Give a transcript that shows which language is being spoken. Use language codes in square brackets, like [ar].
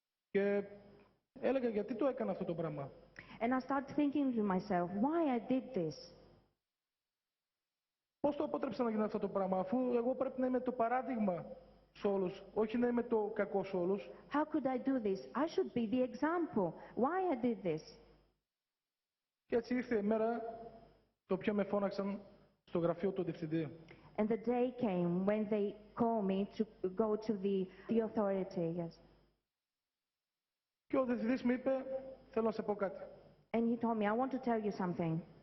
[el] Και έλεγα γιατί το έκανα αυτό το πράγμα. [en] And I started thinking to myself, why I did this? [el] Πώς το απότρεψα να γίνει αυτό το πράγμα, αφού εγώ πρέπει να είμαι το παράδειγμα σε όλους, όχι να είμαι το κακό σε όλους. [en] How could I do this? I should be the example. Why I did this? [el] Και έτσι ήρθε η μέρα το οποίο με φώναξαν στο γραφείο του διευθυντή. [en] And the day came when they called me to go to the authority. Yes. [el] Και ο διευθυντής μου είπε, θέλω να σε πω κάτι. [en] And he told me, I want to tell you something.